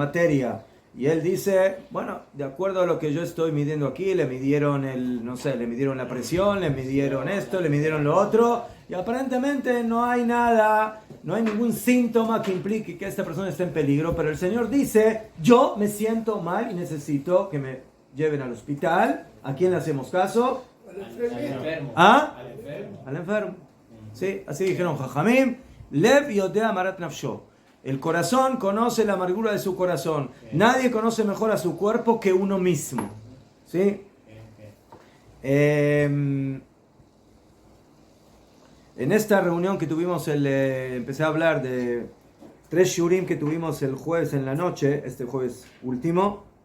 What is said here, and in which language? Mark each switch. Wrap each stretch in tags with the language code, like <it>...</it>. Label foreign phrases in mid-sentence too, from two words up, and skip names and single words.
<es>materia y él dice, bueno, de acuerdo a lo que yo estoy midiendo aquí, le midieron le midieron la presión, le midieron esto, le midieron lo otro, y aparentemente no hay nada, no hay ningún síntoma que implique que esta persona esté en peligro, pero el Señor dice, yo me siento mal y necesito que me lleven al hospital. ¿A quién le hacemos caso? Al enfermo. ¿Ah? Al enfermo. Al enfermo. Sí, así dijeron Jajamim,</es> <he>לב יודע מרת נפשו.</he> <es>El corazón conoce la amargura de su corazón. Nadie conoce mejor a su cuerpo que uno mismo. ¿Sí? En esta reunión que tuvimos, empecé a hablar de 3 shurim que tuvimos el jueves en la noche, este jueves último.</es>